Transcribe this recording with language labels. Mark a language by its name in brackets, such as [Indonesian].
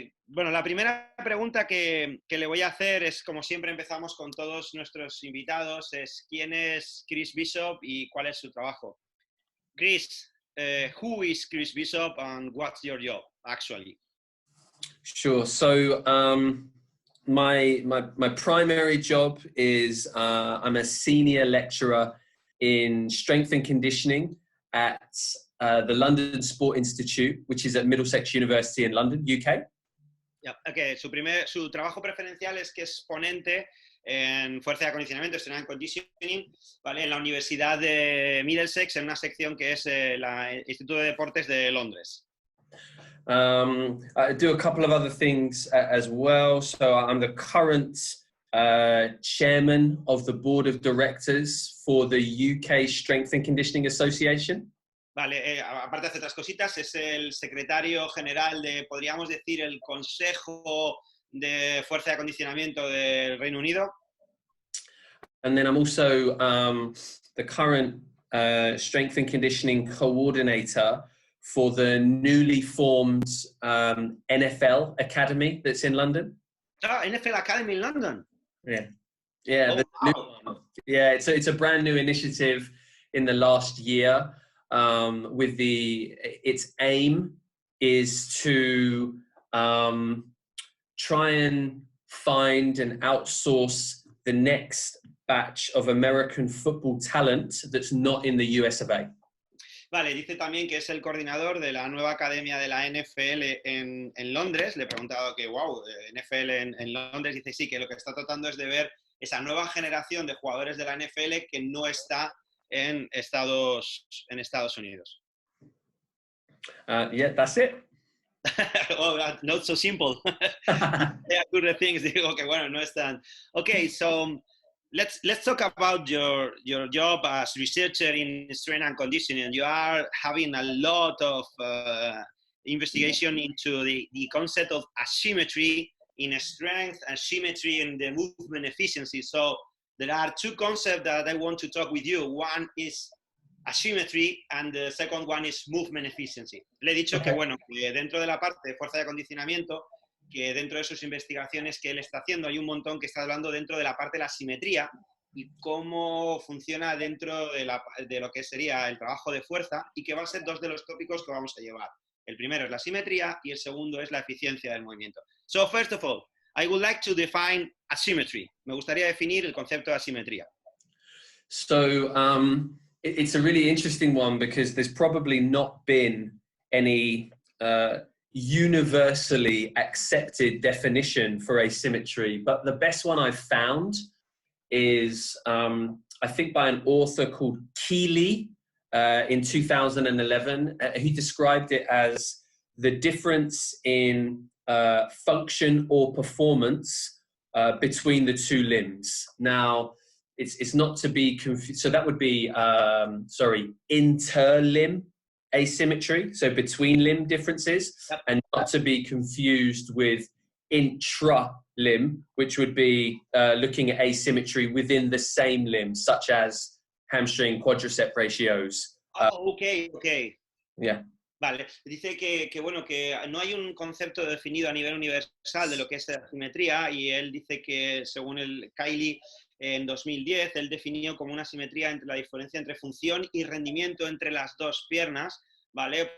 [Spanish] Bueno, la primera pregunta que le voy a hacer es, como siempre empezamos con todos nuestros invitados, es ¿quién es Chris Bishop y cuál es su trabajo? [English] Chris, who is Chris Bishop and what's your job, actually? Sure, so my primary job is I'm a senior lecturer in strength and conditioning at the London Sport Institute, which is at Middlesex University in London, UK. Yeah, okay. [Spanish] Su trabajo preferencial es que es ponente en fuerza de acondicionamiento, [English] strength and conditioning, [Spanish] ¿vale? En la Universidad de Middlesex, en una sección que es el Instituto de Deportes de Londres. [English] I do a couple of other things as well. So I'm the current chairman of the board of directors for the UK Strength and Conditioning Association. [Spanish] Vale, aparte de hacer otras cositas, es el secretario general de, podríamos decir, el Consejo de Fuerza de Acondicionamiento del Reino Unido. [English] And then I'm also the current Strength and Conditioning coordinator for the newly formed NFL Academy that's in London. Ah, NFL Academy in London. Yeah, yeah, Oh, wow. Yeah. It's a brand new initiative in the last year. With its aim is to try and find and outsource the next batch of American football talent that's not in the US of A. [Spanish] Vale, dice también que es el coordinador de la nueva academia de la NFL en Londres. Le he preguntado que, wow, NFL en Londres. Dice sí, que lo que está tratando es de ver esa nueva generación de jugadores de la NFL que no está en Estados Unidos. [English] Yeah, that's it. Oh, not so simple. Other things, [Spanish] digo que bueno, no están. [English] Okay, so let's talk about your job as researcher in strength and conditioning. You are having a lot of investigation into the concept of asymmetry in strength, asymmetry in the movement efficiency. So there are two concepts that I want to talk with you. One is asymmetry and the second one is movement efficiency. [Spanish] Le he dicho que, bueno, que dentro de la parte de fuerza de acondicionamiento, que dentro de sus investigaciones que él está haciendo, hay un montón que está hablando dentro de la parte de la asimetría y cómo funciona dentro de lo que sería el trabajo de fuerza, y que va a ser dos de los tópicos que vamos a llevar. El primero es la asimetría y el segundo es la eficiencia del movimiento. [English] So, first of all, I would like to define asymmetry. [Spanish] Me gustaría definir el concepto de asimetría. [English] So it's a really interesting one because there's probably not been any universally accepted definition for asymmetry, but the best one I've found is I think by an author called Keeley in 2011. He described it as the difference in function or performance between the two limbs. Now, it's not to be confused. So that would be, interlimb asymmetry, so between limb differences, and not to be confused with intra-limb, which would be looking at asymmetry within the same limb, such as hamstring quadricep ratios. Okay. Yeah. [Spanish] Vale, dice que bueno, que no hay un concepto definido a nivel universal de lo que es la asimetría, y él dice que según el Kylie en 2010, él definió como una asimetría entre la diferencia entre función y rendimiento entre las dos piernas, ¿vale?